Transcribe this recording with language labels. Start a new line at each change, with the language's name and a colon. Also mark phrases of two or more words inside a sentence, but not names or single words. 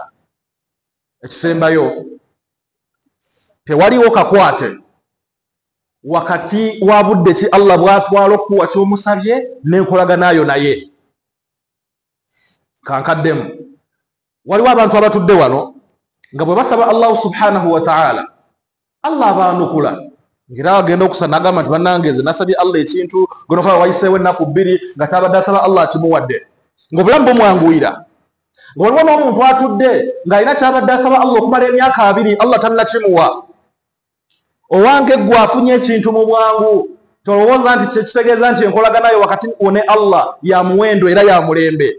Ganda: Ekisembayo, tewaliwo kakwate wakati wa budde ki Allah bw'atwala okuwa ky'omusabye n'enkolaganayo naye. Kankaddemu, waliwo abantu abatudde wano nga bwe basaba Allah
Arabic: سبحانه وتعالى,
Ganda: Allah abaanukula. Ngira agenda okusana agamba nti bannange nze nasabye Allah ekintu gonokola wayiseewo ennaku 2 nga tabadde asaba Allah akimuwadde, ng'obulamu bumwanguyira. Nga waliwo n'omuntu atudde ng'alina kyabadde asaba Allah okumala emyaka 2 Allah tannakimuwa. Owange gwe afunye ekintu mu bwangu, tolowooza nti kitegeeza nti enkolaganayo wakati wo ne Allah ya muwendo era ya mulembe.